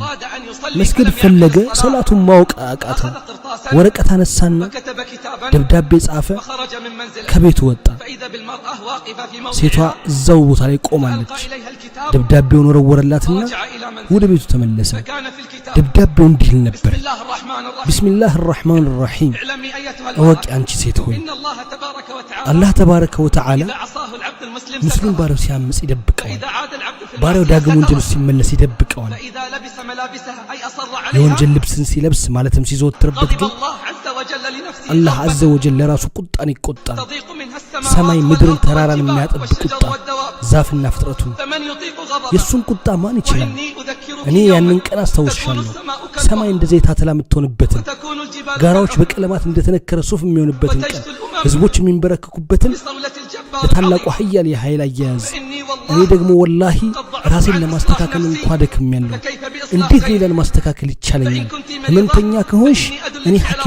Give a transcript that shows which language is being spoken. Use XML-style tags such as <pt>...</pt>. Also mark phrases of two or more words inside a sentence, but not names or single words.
<am>መስጊድ ፈለገ ሰላቱን ማወቅ አቃተው ወረቀት አነሳና ደብዳቤ ጻፈ ከቤቱ ወጣ ሴቷ እዛው ቦታ ላይ ቆማለች ደብዳቤውን ወረወረላትና ወደ ቤቱ ተመለሰ ደብዳቤው እንዲህ ነበር</am> <ar>بسم الله الرحمن الرحيم</ar> <am>እወቂ አንቺ ሴት ሆይ አላህ</am> <ar>تبارك وتعالى</ar> <am>ሙስሊም ባሪያው ሲያምጽ ይደብቀዋል ባሪያው ዳግም ወንጀል ሲመለስ ይደብቀዋል የወንጀል ልብስን ሲለብስ ማለትም ሲዘወትርበት ግን አላህ</am> <ar>عز وجل</ar> <am>ለራሱ ቁጣን ይቆጣል ሰማይ ምድርን ተራራን የሚያጠብቅ ቁጣ ዛፍና ፍጥረቱን የሱን ቁጣ ማን ይችላል እኔ ያንን ቀን አስተውሻለሁ ሰማይ እንደ ዘይት አተላ የምትሆንበትን ጋራዎች በቀለማት እንደተነከረ ሱፍ የሚሆንበትን ቀን ህዝቦች የሚንበረከኩበትን ለታላቁ ኃያል የኃይል አያያዝ እኔ ደግሞ ወላሂ ራሴን ለማስተካከል እንኳን ደክሜያለሁ እንዴት ሌላን ማስተካከል ይቻለኛል ህመምተኛ ከሆንሽ እኔ ሐኪም</am>